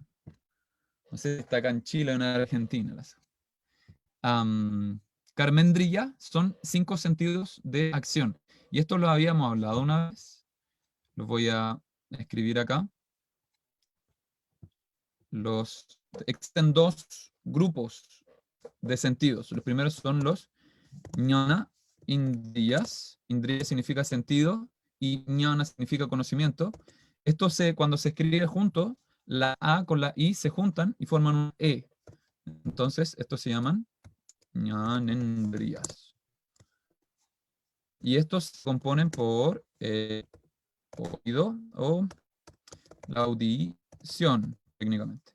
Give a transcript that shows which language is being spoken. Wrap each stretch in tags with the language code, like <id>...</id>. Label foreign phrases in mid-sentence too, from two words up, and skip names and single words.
<es>No sé si está acá en Chile o en Argentina. Karmendriya son 5 sentidos de acción. Y esto lo habíamos hablado una vez. Los voy a escribir acá. Existen 2 grupos de sentidos. Los primeros son los jnana indriyas. Indriya significa sentido y jnana significa conocimiento. Esto cuando se escribe junto, la A con la I se juntan y forman un E. Entonces, estos se llaman jnanendriyas. Y estos se componen por oído o la audición, técnicamente.</es>